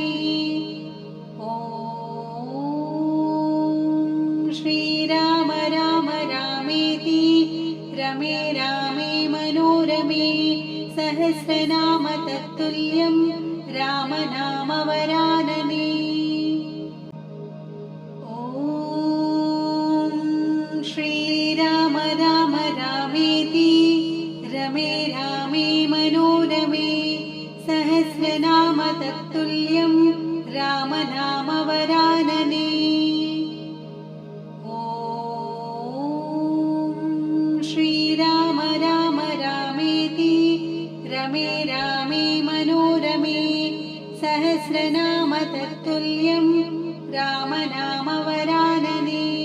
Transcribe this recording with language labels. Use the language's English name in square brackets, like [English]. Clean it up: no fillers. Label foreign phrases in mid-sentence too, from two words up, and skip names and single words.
[Sanskrit] ॐ श्रीराम राम रामेति रमे रामे मनोरमे सहस्रनाम तत्तुल्यं रामनामवरानने। ॐ श्रीराम राम रामेति रमे रामे मनोरमे सहस्रनाम तत्तुल्यं രാമനാമവരാനനേ. ശ്രീരാമ രാമ രാമേതി രമേ രാമേ മനോരമേ സഹസ്രനാമ തത്തുല്യം രാമനാമവരാനനേ.